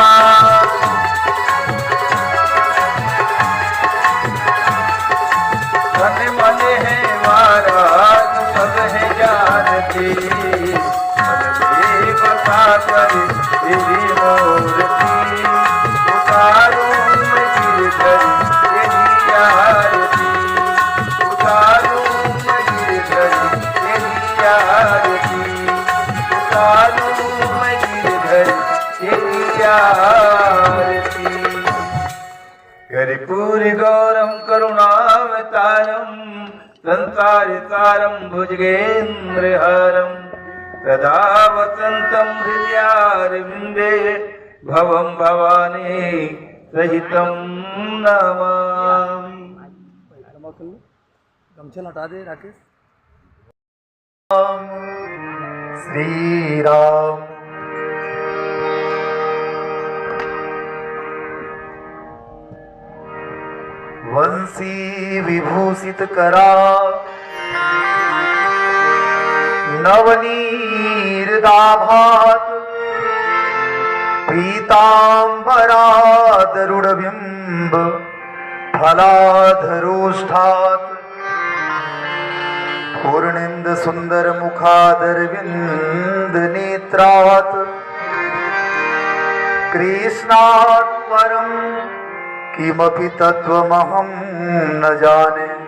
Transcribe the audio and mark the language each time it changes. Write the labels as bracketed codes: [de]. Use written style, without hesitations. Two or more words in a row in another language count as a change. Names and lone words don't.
[hi] मन मन है मारा तू सब है जानती मन में बसा कर तेरी मूर्ति उतारूं मैं गिरधर तेरी आरती। उतारूं मैं गिरधर तेरी आरती। उतारूं मैं गिरधर तेरी आरती। [sa] कर्पूर गौरम करुणावतारम संसारितारं भुजगेन्द्रहारं सदा वसन्तं हृदयारविन्दे भवं भवानी सहितं नमामि। [hi] गमछा हटा दे राकेश। श्री राम। [sa] वंशी विभूषित करा नवनीरदाभात पीताम्बरादरुढबिम्ब फलाधरोष्ठात् पूर्णेन्दु सुंदर मुखादरविंद नेत्रात् कृष्णात् परं किमपि तत्त्वमहं न जाने।